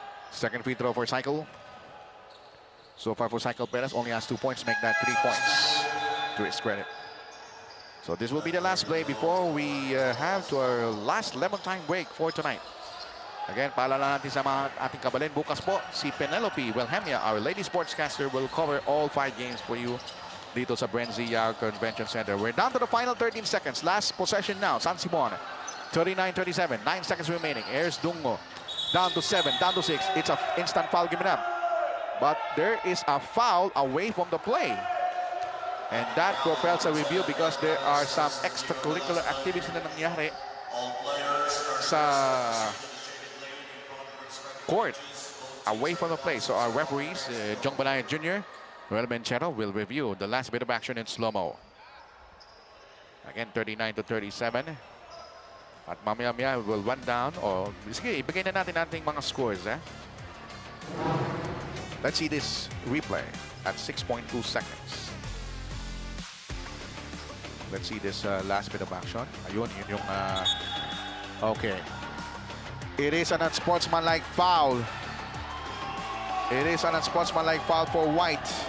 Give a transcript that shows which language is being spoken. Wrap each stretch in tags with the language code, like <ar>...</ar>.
<en>Second free throw for Cycle. So far for Cycle Perez, only has 2 points, make that 3 points to his credit. So this will be the last play before we have to our last lemon time break for tonight.</en> <tl>Again, paalala natin sa mga ating kabalin. Bukas po,</tl> <en>si Penelope Wilhelmia, our lady sportscaster, will cover all 5 games for you</en> <tl>dito sa</tl> <en>Benzia Convention Center. We're down to the final 13 seconds. Last possession now, San Simon. 39-37, 9 seconds remaining. Airs Dungo. Down to 7, down to 6. It's an instant foul given up. But there is a foul away from the play. And that propels a review because there are some extracurricular activities</en> <tl>na nangyari sa</tl> <en>court away from the play. So our referees, Jong Balaya Jr., Noel Menchero, will review the last bit of action in slow-mo. Again, 39-37.</en> <tl>At mamaya-maya</tl> <en>will run down.</en> <tl>Sige, ibigay na natin ating mga scores.</tl> <en>Let's see this replay at 6.2 seconds. Let's see this last bit of action.</en> <tl>Ayun, yun yung...</tl> <en>okay. It is an unsportsmanlike foul. It is an unsportsmanlike foul for White.</en>